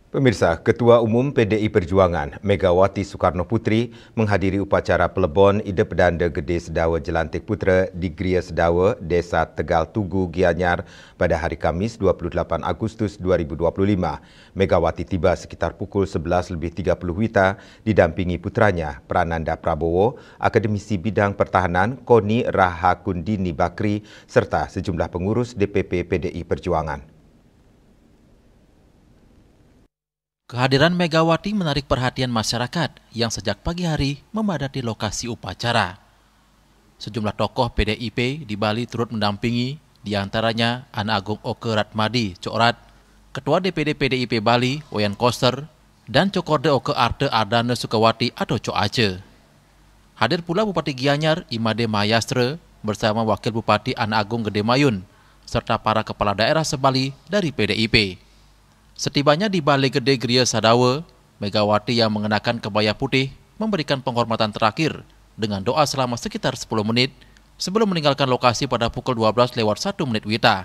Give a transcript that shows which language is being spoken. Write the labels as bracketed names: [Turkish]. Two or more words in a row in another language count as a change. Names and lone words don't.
[Indonesian] Pemirsa, Ketua Umum PDI Perjuangan Megawati Soekarno Putri menghadiri upacara pelebon Ida Pedanda Gede Sedawa Jelantik Putra di Gria Sedawa, Desa Tegal Tugu, Gianyar pada hari Kamis 28 Agustus 2025. Megawati tiba sekitar pukul 11.30 WITA didampingi putranya Prananda Prabowo, Akademisi Bidang Pertahanan Koni Rahakundini Bakri serta sejumlah pengurus DPP PDI Perjuangan. Kehadiran Megawati menarik perhatian masyarakat yang sejak pagi hari memadati lokasi upacara. Sejumlah tokoh PDIP di Bali turut mendampingi, diantaranya Ana Agung Oke Ratmadi Cokrat, Ketua DPD PDIP Bali Wayan Koster, dan Cokorde Oke Arte Ardana Sukawati atau Cok Aceh. Hadir pula Bupati Gianyar Imade Mahayastra bersama Wakil Bupati Ana Agung Gede Mayun, serta para kepala daerah sebali dari PDIP. Setibanya di Balai Gede Gria Sedawa, Megawati yang mengenakan kebaya putih memberikan penghormatan terakhir dengan doa selama sekitar 10 menit sebelum meninggalkan lokasi pada pukul 12:01 WITA.